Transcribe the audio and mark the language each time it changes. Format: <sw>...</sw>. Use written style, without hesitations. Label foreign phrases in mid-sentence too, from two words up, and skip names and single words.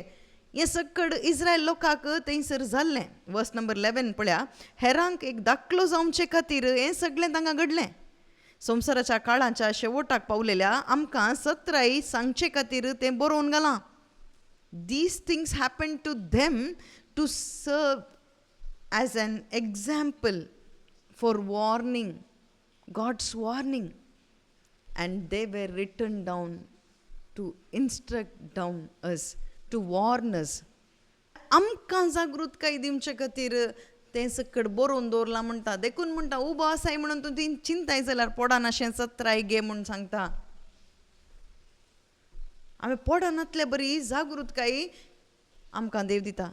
<kok>हें सकट इस्रायल लोकांक थंयसर जाल्लें.</kok> <en>verse number</en> <kok>11 पळया, हेरांक एक दाखलो जावचे खातीर हें सगळें तांकां घडलें. संवसाराच्या काळाच्या शेवटाक पावलेल्या आमकां 17 सांगचे खातीर तें बरोवन घालां.</kok> <en>These things happen to them to serve as an example for warning, God's warning. And they were written down to instruct down us, to warn us.</en> <kok>आमकां जागृतकाय दिवचे खातीर तें सकट बरोवन दवरलां म्हणटा. देखून म्हणटा उबो आसाय म्हणून तूं ती चिंताय जाल्यार पडा नाशें 17 घे म्हूण सांगता. आमी पडनातले बरी जागृतकाय आमकां देव दिता.</kok>